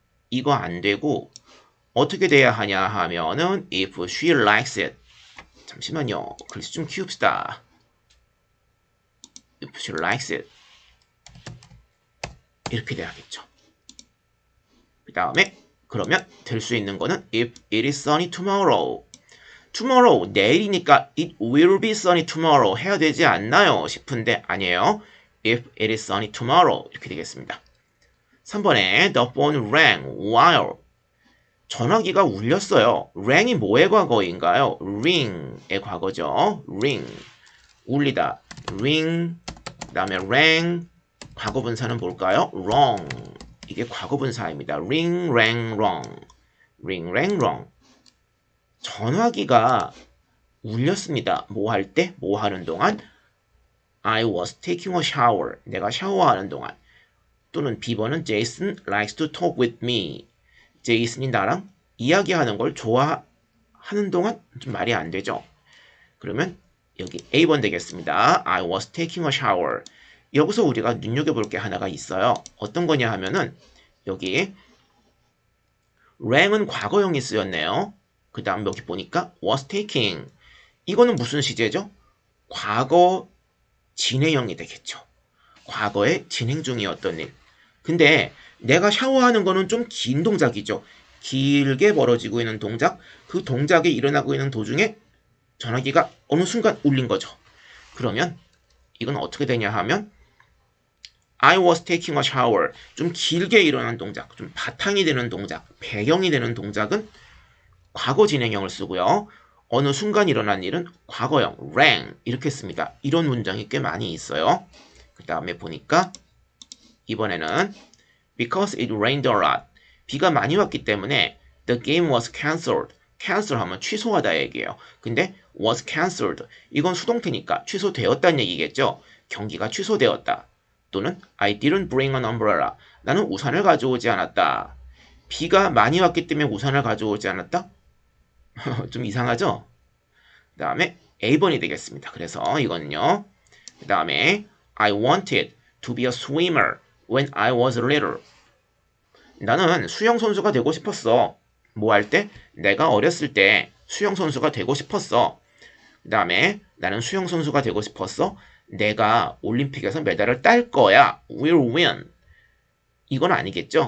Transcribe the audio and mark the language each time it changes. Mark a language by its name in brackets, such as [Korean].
[Korean] 이거 안 되고 어떻게 돼야 하냐 하면은 [English] if she likes it. [Korean] 잠시만요. 글씨 좀 키웁시다. [English] If she likes it. [Korean] 이렇게 돼야겠죠. 그 다음에 그러면 될 수 있는 거는 [English] if it is sunny tomorrow. tomorrow 내일이니까 it will be sunny tomorrow [Korean] 해야 되지 않나요? 싶은데 아니에요. [English] if it is sunny tomorrow [Korean] 이렇게 되겠습니다. 3번에 [English] the phone rang while [Korean] 전화기가 울렸어요. rang이 뭐의 과거인가요? ring의 과거죠. ring 울리다. ring 그 다음에 rang 과거분사는 뭘까요? wrong 이게 과거분사입니다. [English] ring, rang, wrong ring, rang, wrong [Korean] 전화기가 울렸습니다. 뭐 할 때? 뭐 하는 동안? [English] I was taking a shower. [Korean] 내가 샤워하는 동안. 또는 B번은 [English] Jason likes to talk with me. [Korean] 제이슨이 나랑 이야기하는 걸 좋아하는 동안 좀 말이 안 되죠. 그러면 여기 A번 되겠습니다. [English] I was taking a shower. [Korean] 여기서 우리가 눈여겨볼 게 하나가 있어요. 어떤 거냐 하면은 여기 rang은 과거형이 쓰였네요. 그 다음 여기 보니까 was taking. 이거는 무슨 시제죠? 과거 진행형이 되겠죠. 과거에 진행 중이었던 일. 근데 내가 샤워하는 거는 좀 긴 동작이죠. 길게 벌어지고 있는 동작. 그 동작이 일어나고 있는 도중에 전화기가 어느 순간 울린 거죠. 그러면 이건 어떻게 되냐 하면 [English] I was taking a shower. [Korean] 좀 길게 일어난 동작, 좀 바탕이 되는 동작, 배경이 되는 동작은 과거 진행형을 쓰고요. 어느 순간 일어난 일은 과거형, rang 이렇게 씁니다. 이런 문장이 꽤 많이 있어요. 그 다음에 보니까 이번에는 [English] because it rained a lot. [Korean] 비가 많이 왔기 때문에 [English] the game was cancelled. [Korean] cancel 하면 취소하다 얘기예요. [English] 근데 was cancelled. [Korean] 이건 수동태니까 취소되었다는 얘기겠죠. 경기가 취소되었다. [English] 또는 I didn't bring an umbrella. [Korean] 나는 우산을 가져오지 않았다. 비가 많이 왔기 때문에 우산을 가져오지 않았다? 좀 이상하죠? 그 다음에 A번이 되겠습니다. 그래서 이거는요. 그 다음에 [English] I wanted to be a swimmer when I was little. [Korean] 나는 수영선수가 되고 싶었어. 뭐 할 때? 내가 어렸을 때 수영선수가 되고 싶었어. 그 다음에 나는 수영선수가 되고 싶었어. 내가 올림픽에서 메달을 딸 거야. will win. 이건 아니겠죠?